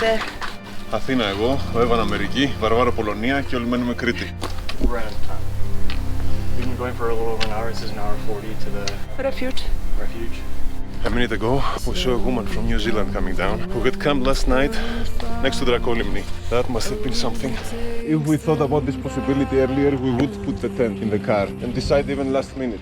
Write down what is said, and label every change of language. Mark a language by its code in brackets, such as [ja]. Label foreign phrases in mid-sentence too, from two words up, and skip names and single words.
[el] Αθήνα εγώ, ο Εύαν Αμερική, Βαρβάρο Πολωνία και όλοι μένουμε Κρήτη. [en] We're out of time. We've been going for a little over an hour. This is an hour 40 to the Refuge. refuge. A minute ago, we saw a woman from New Zealand coming down who had camped last night next to Dracolimni. That must have been something. If we thought about this possibility earlier, we would put the tent in the car and decide even last minute.